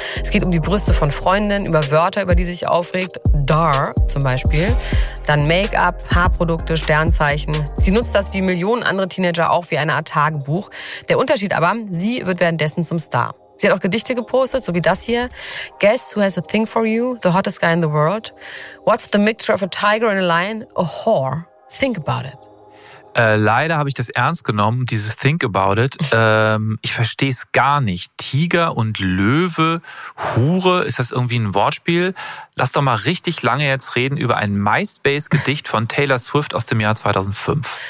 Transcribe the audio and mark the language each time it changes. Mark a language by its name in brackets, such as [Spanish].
[German] Es geht um die Brüste von Freundinnen, über Wörter, über die sich aufregt, Dar zum Beispiel, dann Make-up, Haarprodukte, Sternzeichen. Sie nutzt das wie Millionen andere Teenager auch wie eine Art Tagebuch. Der Unterschied aber, sie wird währenddessen zum Star. Sie hat auch Gedichte gepostet, so wie das hier. [English] Guess who has a thing for you? The hottest guy in the world. What's the mixture of a tiger and a lion? A whore. Think about it. [German] Leider habe ich das ernst genommen, dieses [English] Think about it. [German] Ich verstehe es gar nicht. Tiger und Löwe, Hure, ist das irgendwie ein Wortspiel? Lass doch mal richtig lange jetzt reden über ein MySpace-Gedicht von Taylor Swift aus dem Jahr 2005.